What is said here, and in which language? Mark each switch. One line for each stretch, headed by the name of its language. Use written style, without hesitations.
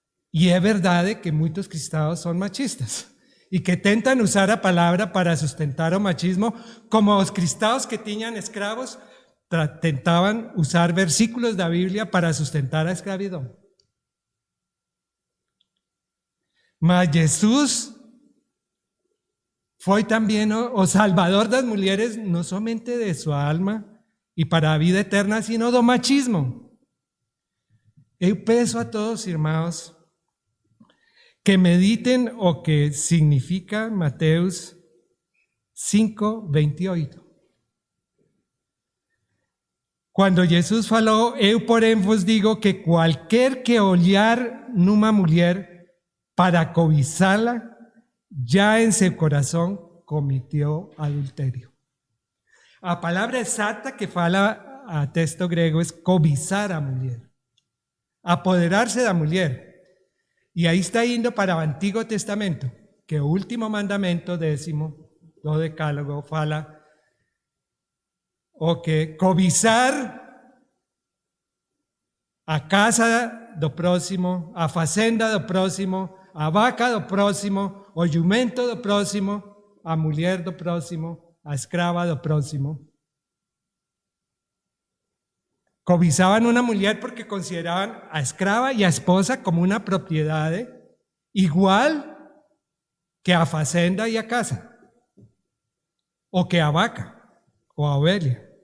Spanish: Y es verdad que muchos cristianos son machistas y que intentan usar la palabra para sustentar el machismo, como los cristianos que tenían esclavos intentaban usar versículos de la Biblia para sustentar la esclavitud. Mas Jesús fue también o salvador de las mujeres, no solamente de su alma y para la vida eterna, sino do machismo.
Portuguese: Eu peço a todos, hermanos, que mediten o que significa Mateus 5:28. Cuando Jesús falou, eu porém vos digo que qualquer que olhar numa mulher para cobiçá-la,
Spanish: ya en su corazón cometió adulterio. La palabra exacta que fala a texto griego es cobizar a mujer, apoderarse de la mujer. Y ahí está yendo para el Antiguo Testamento,
Portuguese: que el último mandamento 10º, do decálogo, fala o que cobizar a casa do próximo, a fazenda do próximo, a vaca do próximo, o jumento do próximo, a mulher do próximo, a escrava do próximo.
Spanish: Cobizaban una mujer porque consideraban a escrava y a esposa como una propiedad igual que a fazenda y a casa, o que a vaca, o a oveja.